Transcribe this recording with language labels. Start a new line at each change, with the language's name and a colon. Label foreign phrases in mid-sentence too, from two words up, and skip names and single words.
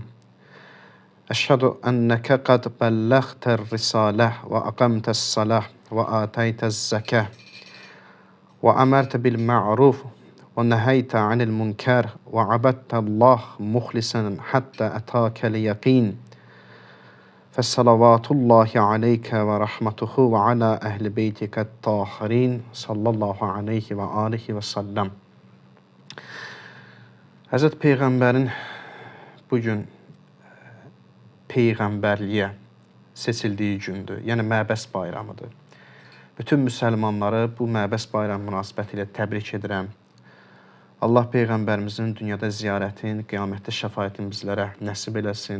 Arabic: أشهد أنك قد بلغت الرسالة وأقمت الصلاة وآتيت الزكاة وأمرت بالمعروف ونهيت عن المنكر وعبدت الله مخلصا حتى أتاك اليقين. فصلوات الله عليك ورحمته وعلى أهل بيتك الطاهرين صلى الله عليه وآله وسلم.
Azerbaijani: Həzrət Peyğəmbərin bugün Peyğəmbərliyə seçildiyi gündür. Yəni Məbəs bayramıdır. Bütün müsəlmanları bu Məbəs bayramı münasibəti ilə təbrik edirəm. Allah Peyğəmbərimizin dünyada ziyarətin, qiyamətdə şəfaətin bizlərə nəsib eləsin.